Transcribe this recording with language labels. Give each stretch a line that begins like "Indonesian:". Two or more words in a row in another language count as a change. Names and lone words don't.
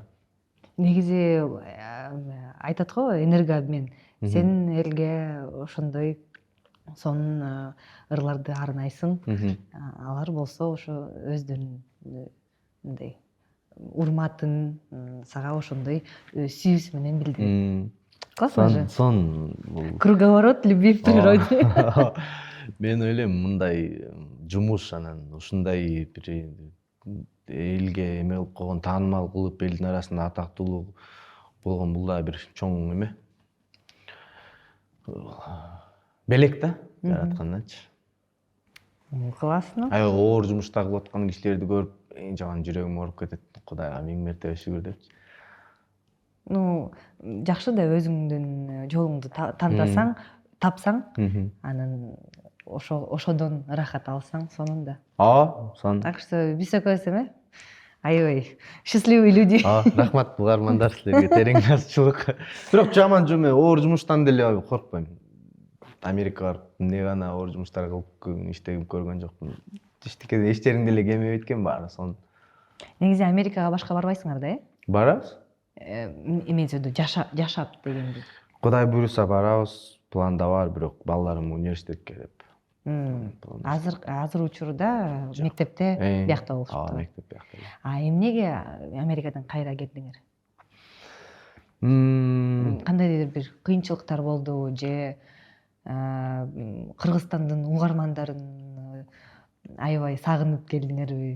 Kyrgyz: Негизи айтат го энергообмен. Сен элге ошондой сонун ырларды арнайсың. Алар болсо ошо өздөрүнүн мындай урматын сага ошондой сүйүүсү менен билдирет.
Russian: Классно же. Круговорот любви в природе.
Kyrgyz: Мен ойлойм мындай жумуш анан ушундай бир элге эме кылып койгон, таанымал кылып элдин арасында атактуулуу болгон бул да бир чоң эме. Белек да жараткандачы. Классно. Аябай оор жумушта кылып аткан кишилерди көрүп, жаган жүрөгүм ооруп кетет. Кудайга миң мерте шүгүр депчи. Жакшы да өзүңдүн жолуңду тандасаң, тапсаң, анан ошодон ырахат алсаң сонун да. Сон. Так что биз экөөбүз эме? Аябай
Russian: счастливый люди.
Kyrgyz: Рахмат угармандар силерге, терең ыраазычылык. Бирок жаман жуме, оор жумуштан деле коркпойм. Америкага барып эмне гана оор жумуштар кылып иштеп көргөн жокмун. Эч жериңде эле кемебейт экен баары сонун. Негизи Америкага башка барбайсыңар да, э? Барабыз.
Russian: Имеется в виду
Kyrgyz: жашап дегенди. Кудай буйруса барабыз, планда бар, бирок балдарым университетке деп. Азыр учурда мектепте биякта болушуптур. Мектеп биякта. Эмнеге Америкадан кайра келдиңер? Кандайдыр бир кыйынчылыктар болдубу же Кыргызстандын угармандарын аябай сагынып келдиңерби?